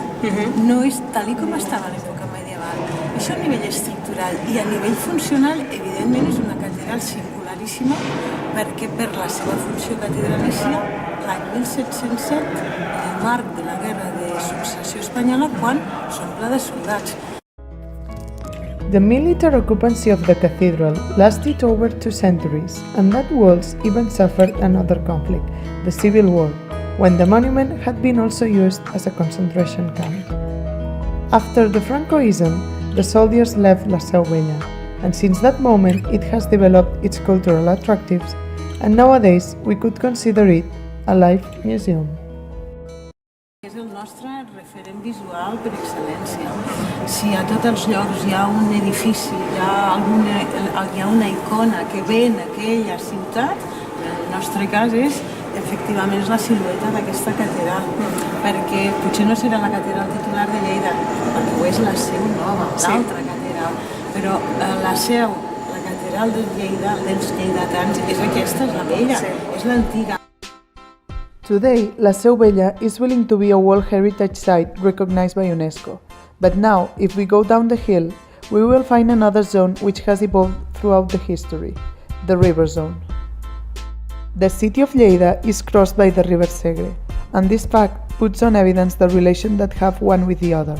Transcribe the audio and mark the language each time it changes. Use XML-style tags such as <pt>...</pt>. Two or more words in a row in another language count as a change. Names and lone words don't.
<ca>No és tal com estava a l'època medieval. Això a nivell estructural i a nivell funcional, evidentment, és una catedral singularíssima, perquè per la seva funció catedralícia, l'any 1707, en el marc de la guerra de de successió espanyola quan s'omple de soldats.</ca> <en>The military occupancy of the cathedral lasted over 2 centuries, and that walls even suffered another conflict, the Civil War, when the monument had been also used as a concentration camp. After the Francoism, the soldiers left La Seu Vella, and since that moment it has developed its cultural attractives, and nowadays we could consider it a live museum.</en> <ca>És el nostre referent visual per excel·lència. Si a tots els llocs hi ha un edifici, hi ha una icona que ve en aquella ciutat, en el nostre cas efectivament és la silueta d'aquesta catedral, perquè potser no serà la catedral titular de Lleida, perquè ho és la Seu Nova, l'altra catedral, però la Seu, la catedral de Lleida, dels lleidatans, és aquesta, és la vella, és l'antiga.</ca> <en>Today, La Seu Vella is willing to be a World Heritage Site recognized by UNESCO. But now, if we go down the hill, we will find another zone which has evolved throughout the history, the river zone. The city of Lleida is crossed by the river Segre, and this fact puts on evidence the relation that have one with the other.</en>